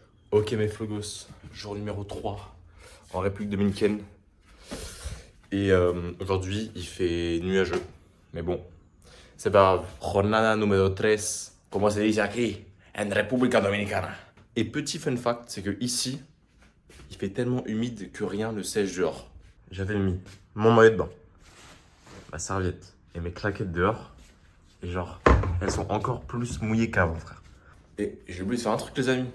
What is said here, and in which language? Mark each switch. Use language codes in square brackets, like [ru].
[fr] Ok mes Flogos, jour numéro 3 en République Dominicaine. Et aujourd'hui il fait nuageux, mais bon, c'est pas grave. [es] Jornada numéro 13, como se dice aquí, en República Dominicana. [fr] Et petit fun fact, c'est que ici, il fait tellement humide que rien ne sèche dehors. J'avais mis mon maillot de bain, ma serviette et mes claquettes dehors. Et genre, elles sont encore plus mouillées qu'avant, frère. Et j'ai oublié de faire un truc, les amis.